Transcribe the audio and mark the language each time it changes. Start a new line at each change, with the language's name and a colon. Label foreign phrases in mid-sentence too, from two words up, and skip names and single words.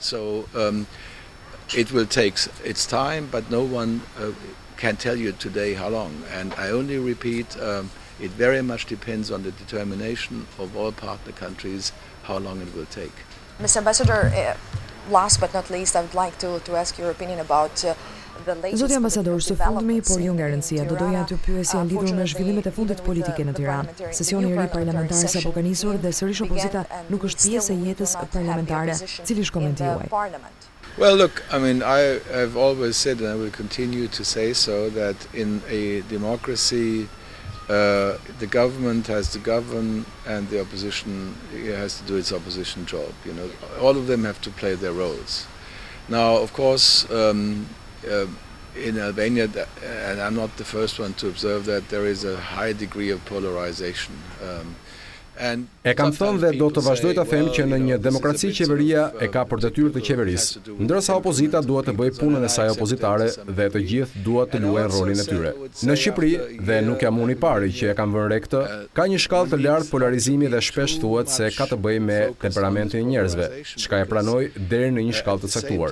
English: So it will take its time, but no one can tell you today how long. And I only repeat, it very much depends on the determination of all partner countries how long it will take. Mr. Ambassador, last but not least, I would like to ask your opinion about the latest.
Albanian: Zoti ambasador, së fundmi, por jo nga rëndësia, do doja të pyesja lidhur me zhvillimet e fundit politike në Tiranë. Sesioni i ri parlamentar sapo ka nisur dhe sërish opozita nuk është pjesë e jetës parlamentare. Cili është komenti juaj?
English: Well, look, I mean, I have always said, and I will continue to say so, that in a democracy, the government has to govern and the opposition has to do its opposition job. All of them have to play their roles. Now, of course, in Albania, and I'm not the first one to observe that, there is a high degree of polarization.
Albanian: E kam thënë dhe do të vazhdoj të them që në një demokraci qeveria e ka për detyrë të qeverisë, ndërsa opozita duhet të bëjë punën e saj opozitare dhe të gjithë duhet të luajnë rolin e tyre. Në Shqipëri, dhe nuk jam unë i pari që e kam vënë re këtë, ka një shkallë të lartë polarizimi dhe shpesh thuhet se ka të bëjë me temperamentin e njerëzve, çka e pranoj deri në një shkallë të caktuar.